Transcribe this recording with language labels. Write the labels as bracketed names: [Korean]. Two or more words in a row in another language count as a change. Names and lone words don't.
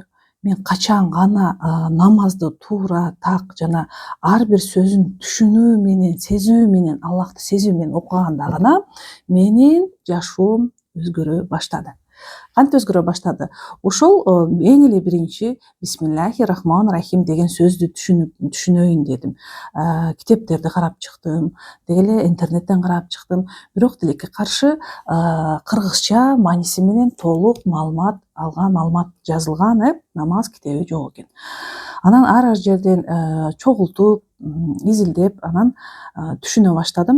[Kyrgyz] Мен качан гана намазды туура так жана ар бир сөзүн түшүнүү менен, сезүү менен, Аллахты сезүү менен окуганда гана менин жашоом өзгөрө баштады. Кантип өзгөрө баштады? Ошол эң эле биринчи [Arabic] بسم الله الرحمن الرحيم [Kyrgyz] деген сөздү түшүнөйүн дедим. Китептерди карап чыктым, деги эле интернеттен карап чыктым. Бирок тилекке каршы кыргызча мааниси менен толук маалымат жазылган намаз китеби жок экен. Анан ар жерден чогултуп, изилдеп, анан түшүнө баштадым.